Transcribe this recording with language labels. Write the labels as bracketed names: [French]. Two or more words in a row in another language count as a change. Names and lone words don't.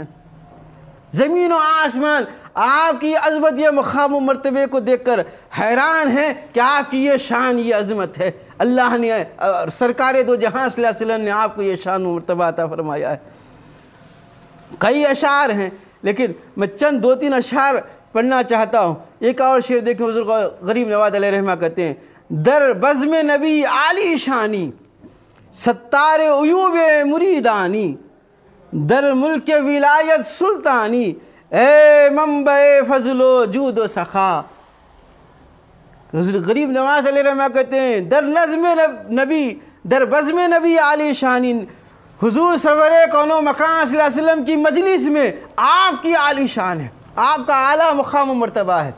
[Urdu] زمین و آسمان آپ کی عظمت، یہ مقام و مرتبے کو دیکھ کر حیران ہیں کہ آپ کی یہ شان، یہ عظمت ہے۔ اللہ نے، سرکار دو جہاں [Arabic] صلی اللہ علیہ وسلم [Urdu] نے آپ کو یہ شان و مرتبہ عطا فرمایا ہے۔ کئی اشعار ہیں، لیکن میں چند دو تین اشعار پڑھنا چاہتا ہوں۔ ایک اور شعر دیکھیں، حضور غریب نواز [Arabic] علیہ رحمہ [Urdu] کہتے ہیں: [Persian] در بزم نبی عالی شانی، ستار عیوب مریدانی، در ملک ولایت سلطانی، اے منبع فضل و جود و سخا۔ [Urdu] حضور غریب نواز [Arabic] علیہ رحمہ [Urdu] کہتے ہیں [Persian] در نظم نبی، در بزم نبی عالی شانی، [Urdu] حضور سرور کون و مکان [Arabic] صلی اللہ علیہ وسلم [Urdu] کی مجلس میں آپ کی عالی شان ہے، آپ کا اعلیٰ مقام و مرتبہ ہے۔